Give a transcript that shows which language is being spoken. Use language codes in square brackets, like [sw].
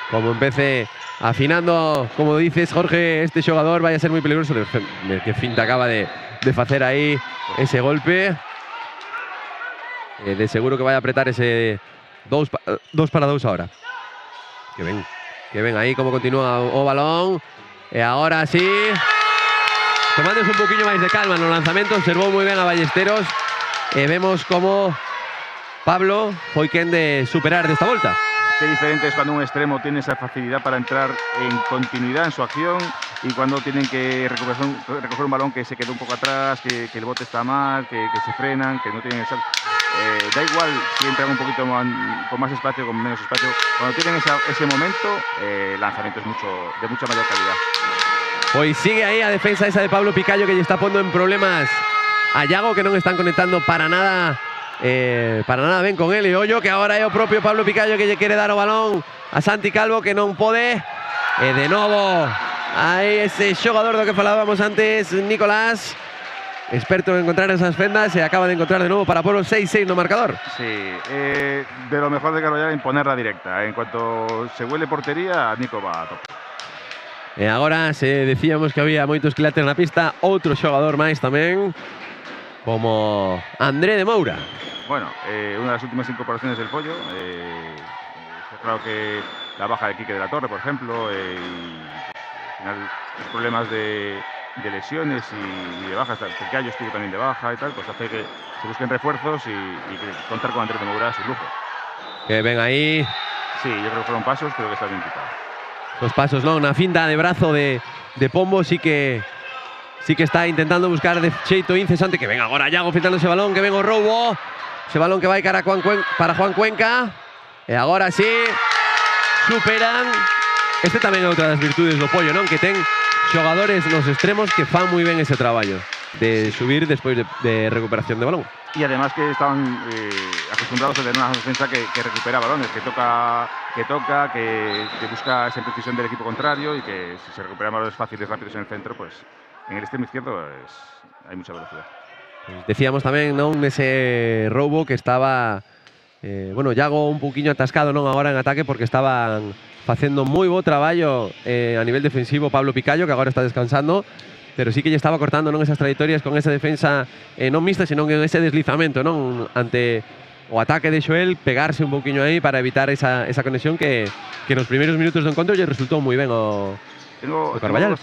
[es] Como empecé afinando, como dices, Jorge, este xogador vaya a ser muy peligroso. Que finta acaba de hacer ahí ese golpe. De seguro que vaya a apretar ese 2 para 2 ahora. [gl] Que ven ahí como continúa o balón. E agora sí, tomándose un poquillo máis de calma no lanzamento, observou moi ben a Ballesteros. E vemos como Pablo foi quen de superar desta volta. [es] Qué diferente es cuando un extremo tiene esa facilidad para entrar en continuidad en su acción y cuando tienen que recoger un balón que se quedó un poco atrás, que el bote está mal, que se frenan, que no tienen el salto. Da igual si entran un poquito con más espacio o con menos espacio. Cuando tienen ese momento, el lanzamiento es de mucha mayor calidad. [gl] Pois sigue aí a defensa esa de Pablo Picallo, que lle está pondo en problemas a Yago, que non están conectando para nada para nada ben con ele. Ollo que agora é o propio Pablo Picallo que lle quere dar o balón a Santi Calvo, que non pode. E de novo hai ese xogador do que falábamos antes, Nicolás, experto en encontrar esas fendas, se acaba de encontrar de nuevo para Polo 6-6 no marcador. [es] Sí, de lo mejor de Carballal imponerla directa. En cuanto se huele portería, Nico va a tope. [gl] E agora se decíamos que había moitos quilates na pista, outro xogador máis tamén, como André de Moura. [es] Bueno, una de las últimas incorporaciones del Pollo. Está claro que la baja de Quique de la Torre, por ejemplo, y al final los problemas de lesiones y de bajas, porque Gallo estuvo también de baja y tal, pues hace que se busquen refuerzos y que contar con Andrés de Moura es un lujo. [gl] Que ven aí. [es] Sí, yo creo que fueron pasos, creo que está bien quitado. Los pasos, ¿no? Una finta de brazo de Pombo, sí que está intentando buscar de xeito incesante. [gl] Que ven agora Iago filtrando ese balón, que ven o roubo. Ese balón que vai cara para Juan Cuenca. E agora sí, superan. Este tamén é outra das virtudes do Pollo, non? Que ten xogadores nos extremos que fan moi ben ese traballo de subir despois de recuperación de balón. [es] Y además que estaban acostumbrados a tener una defensa que recupera balones, que toca, que busca esa precisión del equipo contrario y que si se recuperan balones fáciles, rápidos en el centro, pues en el extremo izquierdo hay mucha velocidad. [gl] Pues decíamos tamén, non, nese roubo que estaba Iago un pouquiño atascado non agora en ataque porque estaban facendo moi bo traballo a nivel defensivo Pablo Picallo, que agora está descansando, pero sí que lle estaba cortando non esas trayectorias con esa defensa non mixta, senón en ese deslizamento non ante o ataque de Xoel, pegarse un pouquiño aí para evitar esa conexión que nos primeiros minutos do encontro lle resultou moi ben o Carballal.